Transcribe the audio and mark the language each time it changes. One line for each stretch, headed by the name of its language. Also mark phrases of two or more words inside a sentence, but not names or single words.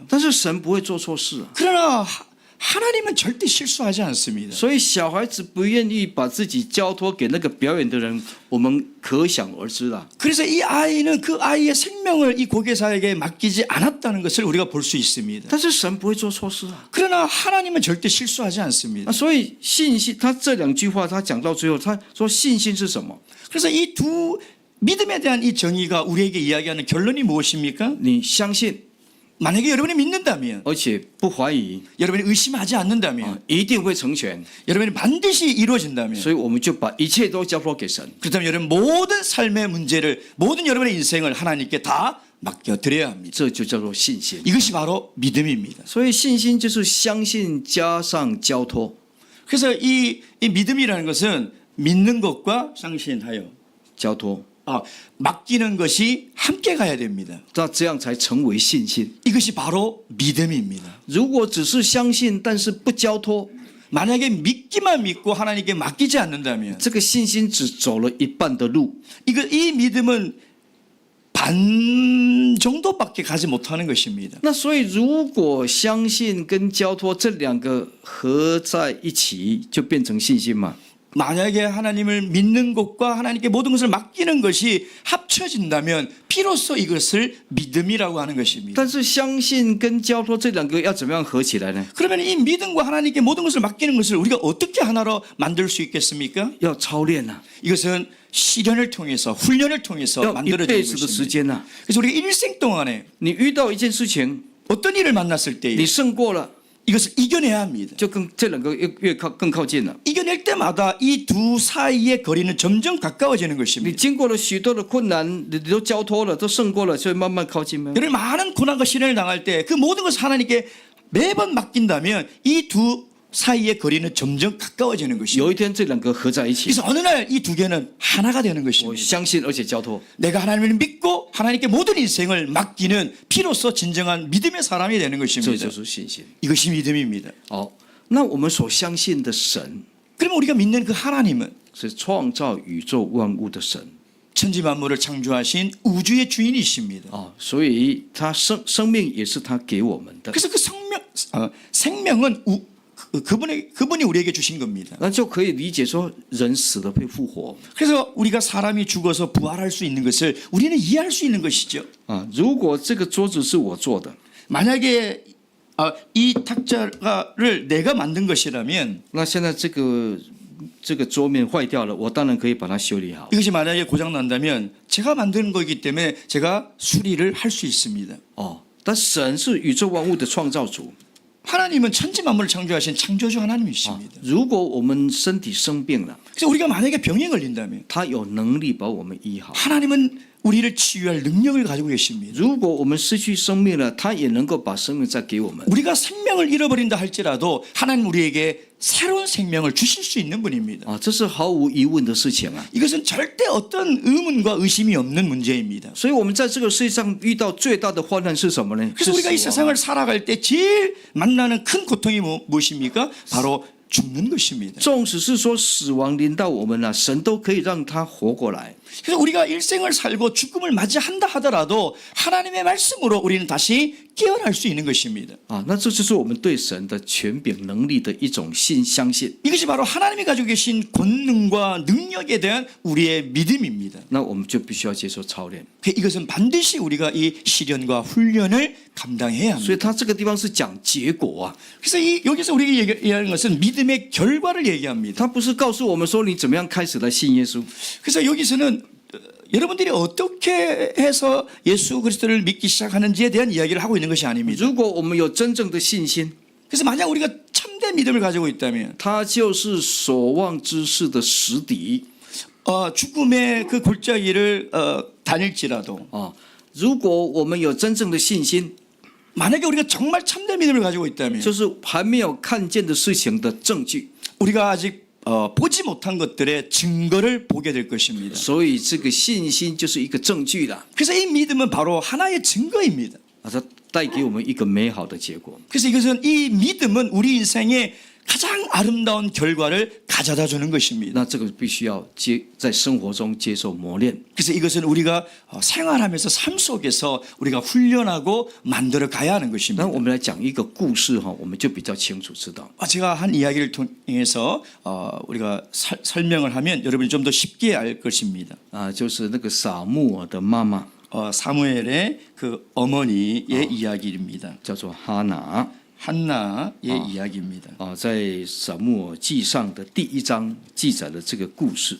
Chinese: 但是神不会做错事啊。
Korean: 그러나 하나님은 절대 실수하지 않습니다.
Chinese: 所以小孩子不愿意把自己交托给那个表演的人，我们可想而知啦。
Korean: 그래서 이 아이는 그 아이의 생명을 이 고개사에게 맡기지 않았다는 것을 우리가 볼 수 있습니다.
Chinese: 但是神不会做错事啊。
Korean: 그러나 하나님은 절대 실수하지 않습니다.
Chinese: 所以信心，他这2句话，他讲到最后，他说信心是什么？
Korean: 그래서 이 두 믿음에 대한 이 정의가 우리에게 이야기하는 결론이 무엇입니까?
Chinese: 你相信，
Korean: 만약에 여러분이 믿는다면,
Chinese: 而且不怀疑，
Korean: 여러분이 의심하지 않는다면,
Chinese: 一定会成全。
Korean: 여러분이 반드시 이루어진다면,
Chinese: 所以我们就把一切都交托给神。
Korean: 그렇다면 여러분 모든 삶의 문제를, 모든 여러분의 인생을 하나님께 다 맡겨드려야 합니다.
Chinese: 这就叫做信心。
Korean: 이것이 바로 믿음입니다.
Chinese: 所以信心就是相信加上交托。
Korean: 그래서 이 믿음이라는 것은 믿는 것과 상신하여
Chinese: 交托，
Korean: 맡기는 것이 함께 가야 됩니다.
Chinese: 那这样才成为信心。
Korean: 이것이 바로 믿음입니다.
Chinese: 如果只是相信，但是不交托，
Korean: 만약에 믿기만 믿고 하나님께 맡기지 않는다면
Chinese: 这个信心只走了一半的路。
Korean: 이 믿음은 반 정도밖에 가지 못하는 것입니다.
Chinese: 那所以，如果相信跟交托这2个合在一起，就变成信心嘛？
Korean: 만약에 하나님을 믿는 것과 하나님께 모든 것을 맡기는 것이 합쳐진다면 비로소 이것을 믿음이라고 하는 것입니다.
Chinese: 但是相信跟交托这2个要怎么样合起来呢？
Korean: 그러면 이 믿음과 하나님께 모든 것을 맡기는 것을 우리가 어떻게 하나로 만들 수 있겠습니까?
Chinese: 要操练啊，
Korean: 이것은 시련을 통해서 훈련을 통해서
Chinese: 要一
Korean: 만들어지는
Chinese: 辈子的时
Korean: 것입니다.
Chinese: 间呐、
Korean: 그래서 우리가 일생 동안에
Chinese: 你遇到一件事情，
Korean: 어떤 일을 만났을 때
Chinese: 你胜过了，
Korean: 이것을 이겨내야 합니다.
Chinese: 就跟这2个越更靠近了。
Korean: 이겨낼 때마다 이 두 사이의 거리는 점점 가까워지는
Chinese: 你
Korean: 것입니다.
Chinese: 经过了许多的困难，你都交托了，都胜过了，所以慢慢靠近吗？
Korean: 여러분 많은 고난과 시련을 당할 때 그 모든 것을 하나님께 매번 맡긴다면 이 두 사이의 거리는 점점 가까워지는 것입니다.
Chinese: 有一天这2个合在一起，
Korean: 그래서 어느 날 이 두 개는 하나가 되는
Chinese: 我
Korean: 것입니다.
Chinese: 相信而且交托。
Korean: 내가 하나님을 믿고 하나님께 모든 인생을 맡기는 비로소 진정한 믿음의 사람이 되는
Chinese: 这
Korean: 것입니다.
Chinese: 就是信心。
Korean: 이것이 믿음입니다.
Chinese: 好，那我们所相信的神
Korean: 그러면 우리가 믿는 그 하나님은
Chinese: 是创造宇宙万物的神
Korean: 천지 만물을 창조하신 우주의 주인이십니다.
Chinese: 啊，所以他生命也是他给我们的，
Korean: 그래서 그 생명은 그분이 우리에게 주신 겁니다.
Chinese: 那就可以理解说人死了会复活
Korean: 그래서 우리가 사람이 죽어서 부활할 수 있는 것을 우리는 이해할 수 있는 것이죠.
Chinese: 啊。如果这个桌子是我做的，
Korean: 만약에 이 탁자를 내가 만든 것이라면
Chinese: 那现在这个桌面坏掉了，我当然可以把它修理好。
Korean: 이것이 만약에 고장 난다면 제가 만든 거기 때문에 제가 수리를 할 수 있습니다.
Chinese: 哦，但神是宇宙万物的创造主。
Korean: 하나님은 천지 만물을 창조하신 창조주
Chinese: 啊
Korean: 하나님이십니다.
Chinese: 如果我们身体生病了，
Korean: 그래서 우리가 만약에 병에 걸린다면
Chinese: 他有能力把我们医好。
Korean: 하나님은 우리를 치유할 능력을 가지고 계십니다.
Chinese: 如果我们失去生命了，他也能够把生命再给我们。
Korean: 우리가 생명을 잃어버린다 할지라도 하나님 우리에게 새로운 생명을 주실 수 있는 분입니다.
Chinese: 啊，这是毫无疑问的事情啊。
Korean: 이것은 절대 어떤 의문과 의심이 없는 문제입니다.
Chinese: 所以，我们在这个世界上遇到最大的患难是什么呢？
Korean: 그래서
Chinese: 是
Korean: 우리가 이
Chinese: 死亡
Korean: 세상을 살아갈 때 제일 만나는 큰 고통이 무엇입니까? 바로 죽는 것입니다.
Chinese: 纵使是说死亡临到我们了，神都可以让他活过来。
Korean: 그래서 우리가 일생을 살고 죽음을 맞이한다 하더라도 하나님의 말씀으로 우리는 다시 깨어날 수 있는 것입니다.
Chinese: 啊，那这就是我们对神的权柄能力的一种相信。
Korean: 이것이 바로 하나님이 가지고 계신 권능과 능력에 대한 우리의 믿음입니다.
Chinese: 那我们就必须要接受操练。
Korean: 이것은 반드시 우리가 이 시련과 훈련을 감당해야
Chinese: 所以
Korean: 합니다.
Chinese: 他这个地方是讲结果啊，
Korean: 그래서 여기서 우리가 얘기하는 것은 믿음의 결과를 얘기합니다.
Chinese: 他不是告诉我们说你怎么样开始来信耶稣。
Korean: 그래서 여기서는 여러분들이 어떻게 해서 예수 그리스도를 믿기 시작하는지에 대한 이야기를 하고 있는 것이 아닙니다.
Chinese: 如果我们有真正的信心，
Korean: 그래서 만약 우리가 참된 믿음을 가지고 있다면
Chinese: 他就是所望之事的实底 죽음의 그 골짜기를 다닐지라도 啊。如果我们有真正的信心，
Korean: 만약에 우리가 정말 참된 믿음을 가지고 있다면
Chinese: 就是还没有看见的事情的证据。
Korean: 우리가 아직 보지 못한 것들의 증거를 보게 될 것입니다.
Chinese: 所以这个信心就是一个证据啦，
Korean: 그래서 이 믿음은 바로 하나의 증거입니다.
Chinese: 啊，它带给我们一个美好的结果。
Korean: 그래서 이것은 이 믿음은 우리 인생의 가장 아름다운 결과를 가져다 주는 것입니다.
Chinese: 那这个必须要在生活中接受磨练。
Korean: 그래서 이것은 우리가 생활하면서 삶 속에서 우리가 훈련하고 만들어 가야 하는
Chinese: 那
Korean: 것입니다.
Chinese: 我们来讲一个故事哈，我们就比较清楚知道。
Korean: 제가 한 이야기를 통해서 우리가 설명을 하면 여러분이 좀 더 쉽게 알 것입니다.
Chinese: 啊，就是那个撒母耳的妈妈
Korean: 사무엘의 그 어머니의 이야기입니다.
Chinese: 叫做哈拿
Korean: 한나의 이야기입니다.
Chinese: 啊，在撒母耳记上的第1章记载了这个故事。